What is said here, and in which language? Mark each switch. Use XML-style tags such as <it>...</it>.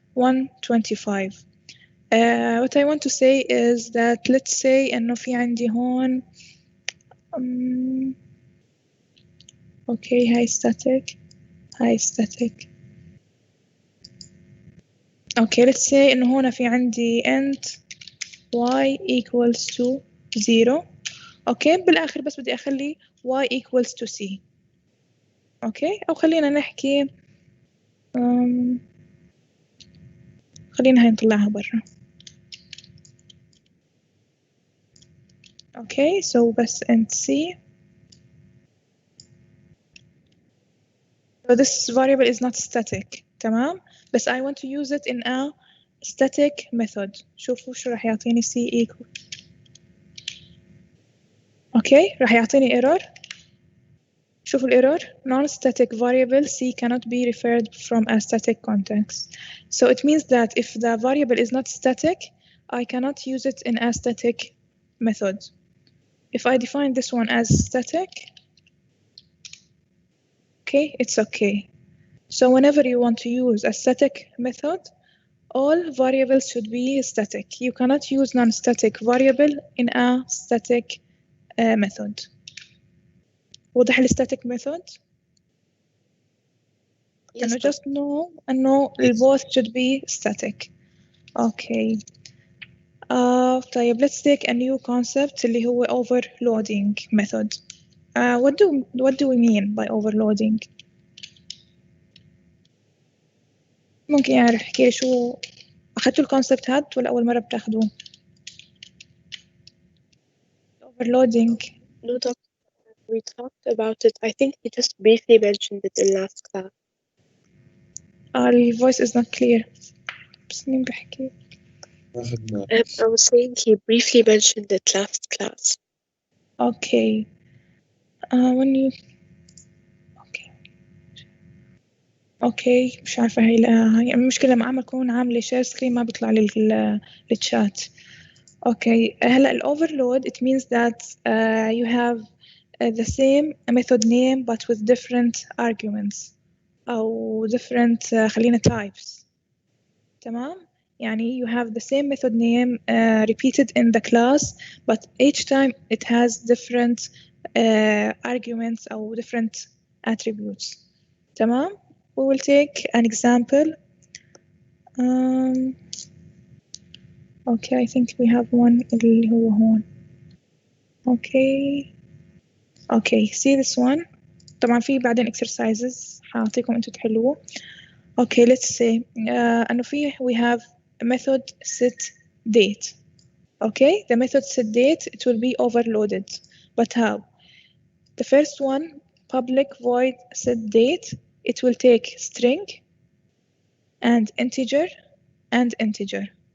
<en>125. What I want to say is that let's say</en> <ar>إنه في عندي هون</ar> <en>okay high static. Okay, let's say</en> <ar>إنه هنا في عندي</ar> <en>int y equals to 0. Okay,</en> <ar>بالآخر بس بدي أخلي</ar> <en>y equals to c.</en> <ar>Okay, أو خلينا نحكي خلينا هاي نطلعها برا.</ar> <en>Okay, so بس int c. So this variable is not static.</en> <ar>تمام؟ بس</ar> <en>I want to use it in a static method.</en> <ar>شوفوا شو راح يعطيني c equal. Okay, راح يعطيني error. شوفوا error.</ar> <en>Non-static variable c cannot be referred from a static context. So it means that if the variable is not static, I cannot use it in a static method. If I define this one as static, okay, it's okay. So whenever you want to use a static method, all variables should be static. You cannot use non-static variable in a static method.</en> <ar>واضح الstatic method؟</ar> <en>Yes, أنه just know أنه both should be static. Okay. طيب let's take a new concept</en> <ar>اللي هو</ar> <en>overloading method. What do we mean by overloading?</en> <ar>ممكن يعرف يحكي لي شو أخذتوا الكونسبت هاد ولا أول مرة بتاخدوه؟ Overloading.</ar> <en>no, Doctor. We talked about it. I think he just briefly mentioned it in last class. Your voice is not clear.</en> <ar>بس مين بحكي؟</ar> <en>I was saying he briefly mentioned it last class. Okay. When you</en> <ar>اوكي مش عارفة هاي المشكلة لما أعمل كون عاملة شير سكرين ما بيطلع لي الشات. اوكي هلا الأوفرلود</ar> <en>it means that you have the same method name but with different arguments أو different</en> <ar>خلينا</ar> <en>types.</en> <ar>تمام يعني</ar> <en>you have the same method name repeated in the class but each time it has different arguments أو different attributes. تمام. We will take an example. Okay, I think we have one اللي هو هون. Okay, see this one.</en> <ar>طبعا في بعدين exercises حاعطيكم انتوا تحلوه.</ar> <en>Okay, let's say</en> <ar>أنه في</ar> <en>we have a method set date. Okay, the method set date it will be overloaded. But how? The first one, public void set date, it will take string and integer and integer.</en>